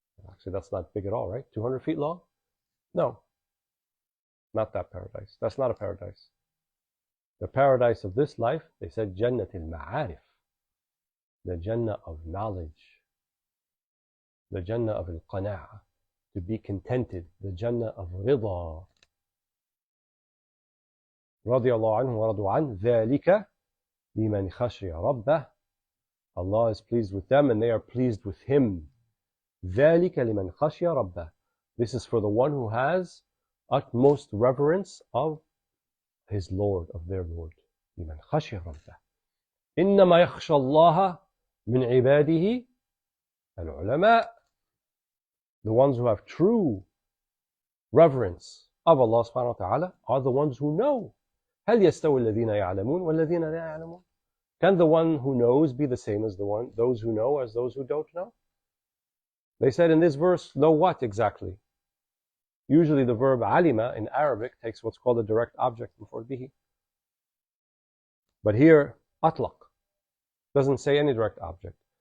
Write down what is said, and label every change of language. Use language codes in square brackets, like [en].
[en] Actually, that's not big at all, right? 200 feet long? No, not that paradise. That's not a paradise. The paradise of this life, they said Jannat al-Ma'arif, the Jannah of knowledge, the Jannah of al-Qana'ah, to be contented, the Jannah of Rida. [ar] رضي الله عنه ورضوا عنه ذلك لمن خشي ربه. [en] Allah is pleased with them and they are pleased with him. [ar] ذلك لمن خشي ربه. [en] This is for the one who has utmost reverence of his Lord, of their Lord. [ar] لمن خشي ربه. إنما يخشى الله من عباده العلماء. [en] The ones who have true reverence of Allah subhanahu wa ta'ala are the ones who know. [ar] هل يستوي الذين يعلمون والذين لا يعلمون? [en] Can the one who knows be the same as those who know as those who don't know? They said in this verse, know what exactly? Usually the verb alima in Arabic takes what's called a direct object before bihi. But here, atlaq doesn't say any direct object.